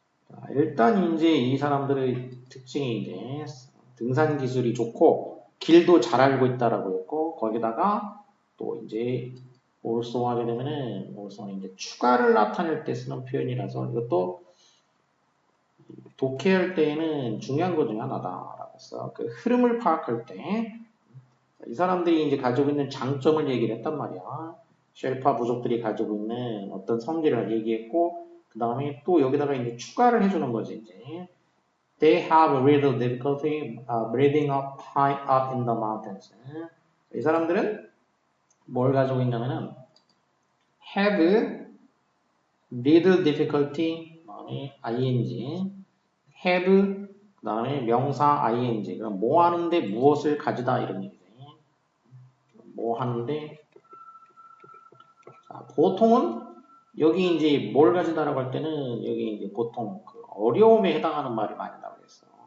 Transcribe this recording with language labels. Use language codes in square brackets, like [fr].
[ko] 자, 일단 이제 이 사람들의 특징이 이제 등산 기술이 좋고 길도 잘 알고 있다라고 했고, 거기다가 또 이제 also 하게 되면은 also는 이제 추가를 나타낼 때 쓰는 표현이라서 이것도 독해할 때에는 중요한 것 중에 하나다라고 했어. 그 흐름을 파악할 때 이 사람들이 이제 가지고 있는 장점을 얘기를 했단 말이야. 쉘파 부족들이 가지고 있는 어떤 성질을 얘기했고, 그 다음에 또 여기다가 이제 추가를 해주는 거지, 이제. [en] They have a little difficulty breathing up high up in the mountains. [ko] 이 사람들은 뭘 가지고 있냐면은 [en] have little difficulty, [ko] ing, have, 그 다음에 명사 ing. 그럼 뭐 하는데 무엇을 가지다 이런 얘기지. 뭐 하는데, 자, 보통은 여기 이제 뭘 가지다라고 할 때는 여기 이제 보통 그 어려움에 해당하는 말이 많이 나오겠어.